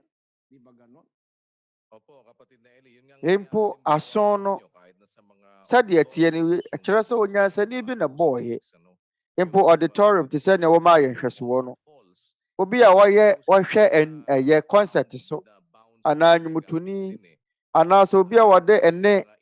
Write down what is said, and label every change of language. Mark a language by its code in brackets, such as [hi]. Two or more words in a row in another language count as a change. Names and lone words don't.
[tl] Di ba ganon? Opo, kapatid na Eli, yun nga [ak] Empo ason no sade atie ne kyerɛ sɛ onyansani bi na bɔɔyɛ mpo auditorium te sɛ nea wɔma ayɛ nhwɛsoɔ no obi a wɔhwɛ ɛyɛ concert so anaa nnwomtoni anaasɛ obi a wɔde ɛne